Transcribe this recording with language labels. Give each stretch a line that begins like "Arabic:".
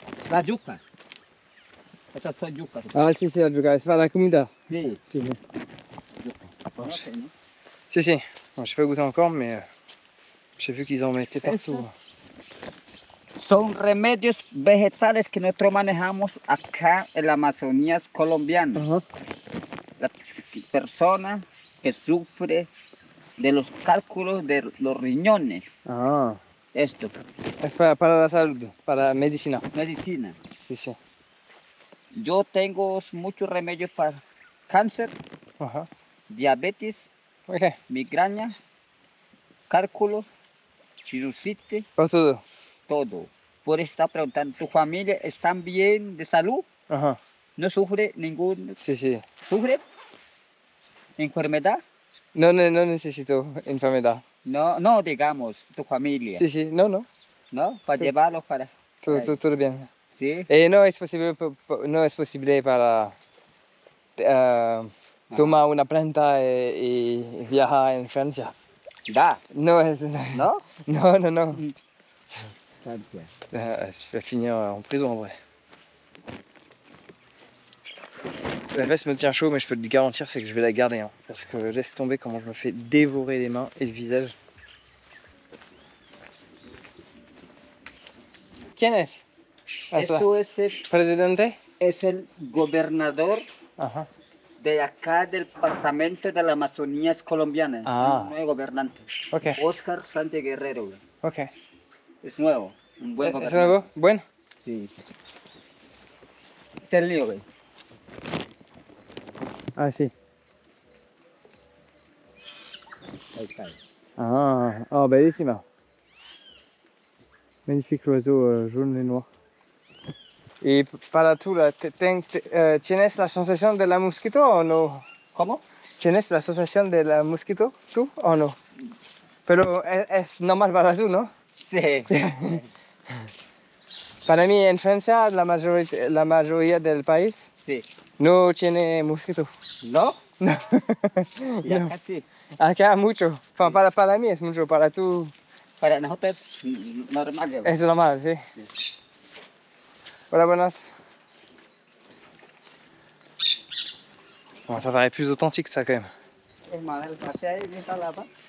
Spanish: La yuca. Esas son yucas. Ah, si, la yuca.
French: C'est pas
Spanish: la comida. Sí. Si. Yuca. Conoce, ¿no? Si.
French: Bon, j'ai pas goûté encore, mais j'ai vu qu'ils en mettaient partout.
Spanish: Son remedios vegetales que nosotros manejamos acá en la Amazonía colombiana. Ajá. La persona que sufre de los cálculos de los riñones. Ah. Esto, Es para la salud, para la medicina. medicina. Sí. Yo tengo muchos remedios para cáncer, Ajá. diabetes, Ok. migraña, cálculo, sinusitis, Para todo. todo. Por eso está preguntando, ¿tu familia está bien de salud? Ajá. ¿No sufre ningún... Sí. ¿Sufre enfermedad? No necesito enfermedad. No, digamos, tu familia, Sí. No. ¿no? Para Sí. llevarlo para... Todo bien. ¿Sí? No es posible para tomar una planta y viajar en Francia. Da, No es... ¿no? No. Francia.
French: Je vais finir en prison en vrai. La veste me tient chaud, mais je peux te garantir, c'est que je vais la garder. Hein, parce que laisse tomber comment je me fais dévorer les mains et le visage.
Spanish: ¿Quién es? Eso es ¿Presidente? el gobernador Ajá. de acá del departamento de la Amazonía colombiana. Ah. Nuevo gobernante. Ok. Oscar Sánchez Guerrero. Güey. Ok. Es nuevo. Un buen ¿Es gobernante. nuevo? Bueno. Sí. Este es el lío, güey. Ah, sí. Ahí está.
Italian: Oh, bellissima.
French: Magnifique oiseau jaune et noir.
Spanish: Y para tú, ¿tienes la sensación de la mosquito o no? ¿Cómo? ¿Tienes la sensación de la mosquito tú o no? Pero es normal para tú, ¿no? Sí. Para mí en Francia la mayoría del país Sí. no tiene mosquito. ¿No? No. Y No. acá sí. Acá mucho. Para mí es mucho, para tú Para nosotros es normal. Güey. es normal, sí. Hola, buenas.
French: Bon, ça paraît plus authentique ça quand même.
Spanish: Es más, el café ahí está lava.